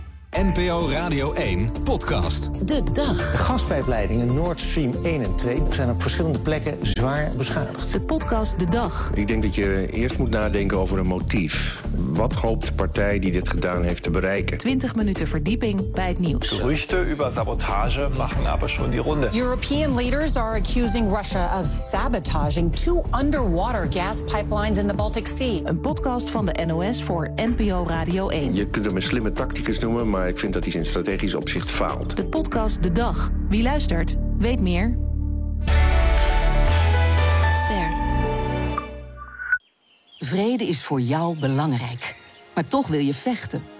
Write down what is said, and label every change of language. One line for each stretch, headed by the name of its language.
Dutch: NPO Radio 1, podcast. De dag. De gaspijpleidingen Nord Stream 1 en 2 zijn op verschillende plekken zwaar beschadigd. De podcast De Dag. Ik denk dat je eerst moet nadenken over een motief. Wat hoopt de partij die dit gedaan heeft te bereiken? 20 minuten verdieping bij het nieuws. Gerüchten over sabotage maken
German: aber schon
Dutch: die ronde.
English: European leaders are accusing Russia of sabotaging 2 underwater gas pipelines in the Baltic Sea.
Dutch: Een podcast van de NOS voor NPO Radio 1. Je kunt hem een slimme tacticus noemen, maar ik vind dat hij in strategisch opzicht faalt. De podcast De Dag. Wie luistert, weet meer. Ster. Vrede is voor jou belangrijk. Maar toch wil je vechten.